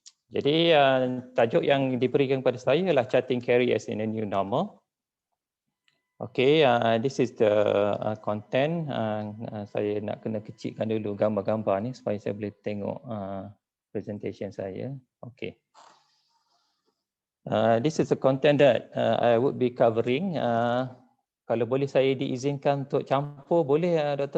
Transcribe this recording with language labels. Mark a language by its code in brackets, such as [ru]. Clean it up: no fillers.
[ms] Jadi tajuk yang diberikan kepada saya ialah Charting Careers in a New Normal. [en] Okay, this is the content. [ms] Saya nak kena kecilkan dulu gambar-gambar ni supaya saya boleh tengok presentation saya. Okay. [en] This is the content that I would be covering. [ms] Kalau boleh saya diizinkan untuk campur, boleh Dr.